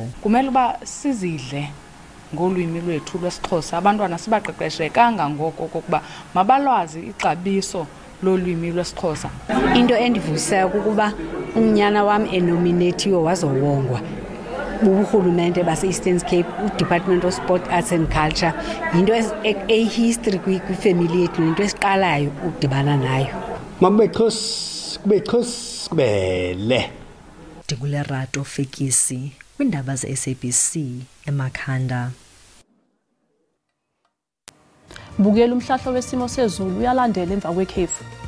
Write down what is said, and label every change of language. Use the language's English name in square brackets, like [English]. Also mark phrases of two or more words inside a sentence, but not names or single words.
[Xhosa] Kumele uba sizidle ngolwimi lwethu lwesixhosa, abantwana sibaqeqeshe kangangoko kokuba mabalwazi ixabiso lolwimi lwesixhosa. Into endivusayo kukuba unyana wami enominatiwe wazowongwa buhulumente base-Eastern Cape, uDepartment of Sport, Arts and Culture. Into ehistory kwifamily yethu, into esiqalayo ukudibana nayo. Makube xhosa kubele. Ndingulerato Fekisi kwindaba ze-SABC emakhanda. Bukela umhlahlo wesimo sezulu uyalandela emva kwekhefu.